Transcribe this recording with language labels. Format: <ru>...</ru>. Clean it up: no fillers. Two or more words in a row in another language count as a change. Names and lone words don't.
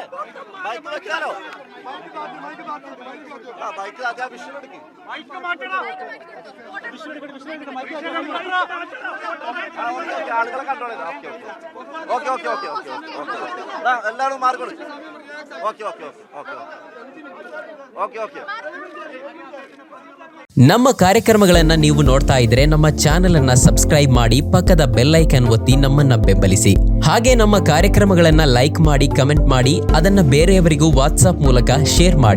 <ml>മൈക്ക് വെക്കാനോ? മൈക്ക് താത്തി ആ വിഷ്വലെടുക്കും. ആളുകളെ കൺട്രോൾ ചെയ്താ. ഓക്കെ ഓക്കെ ഓക്കെ ഓക്കെ ഓക്കെ ഓക്കെ എല്ലാവരും മാർക്ക് കൊടുക്കും. ഓക്കെ ഓക്കെ ഓക്കെ ಓಕೆ ಓಕೆ</ml> <kn>ನಮ್ಮ ಕಾರ್ಯಕ್ರಮಗಳನ್ನು ನೀವು ನೋಡ್ತಾ ಇದ್ರೆ ನಮ್ಮ ಚಾನೆಲ್ ಅನ್ನ ಸಬ್ಸ್ಕ್ರೈಬ್ ಮಾಡಿ ಪಕ್ಕದ</kn> <en>bell icon</en> <kn>ಒತ್ತಿ ನಮ್ಮನ್ನ ಬೆಂಬಲಿಸಿ. ಹಾಗೆ ನಮ್ಮ ಕಾರ್ಯಕ್ರಮಗಳನ್ನು ಲೈಕ್ ಮಾಡಿ, ಕಮೆಂಟ್ ಮಾಡಿ, ಅದನ್ನ ಬೇರೆಯವರಿಗೂ ವಾಟ್ಸ್ಆಪ್ ಮೂಲಕ ಶೇರ್ ಮಾಡಿ.</kn>